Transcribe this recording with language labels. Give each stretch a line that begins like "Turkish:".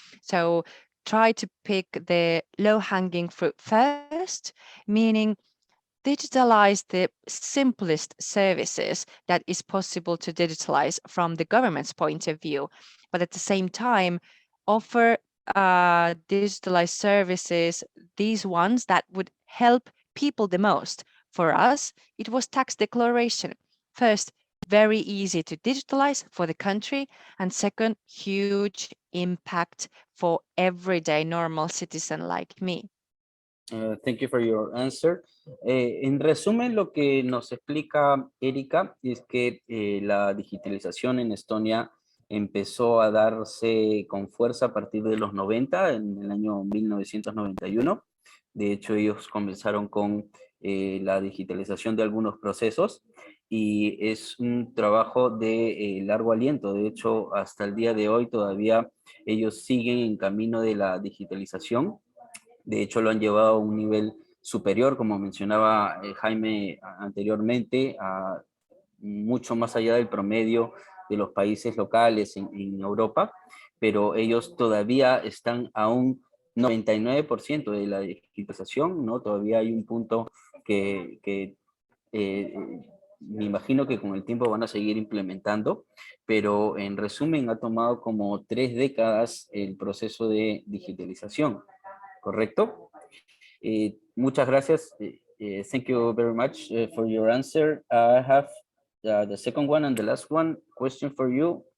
English: So try to pick the low-hanging fruit first, meaning digitalize the simplest services that is possible to digitalize from the government's point of view, but at the same time offer digitalized services, these ones that would help people the most. For us, it was tax declaration. First, very easy to digitalize for the country, and second, huge impact for everyday normal citizen like me. Thank you for your answer.
Spanish: En resumen, lo que nos explica Erika es que la digitalización en Estonia empezó a darse con fuerza a partir de los 90, en el año 1991. De hecho, ellos comenzaron con la digitalización de algunos procesos y es un trabajo de largo aliento. De hecho, hasta el día de hoy todavía ellos siguen en camino de la digitalización. De hecho, lo han llevado a un nivel superior, como mencionaba Jaime anteriormente, a mucho más allá del promedio de los países locales en Europa, pero ellos todavía están a un 99% de la digitalización, ¿no? Todavía hay un punto que me imagino que con el tiempo van a seguir implementando, pero en resumen ha tomado como 3 décadas el proceso de digitalización. ¿Correcto? Muchas gracias.
English: Thank you very much for your answer. I have the second one and the last one question for you.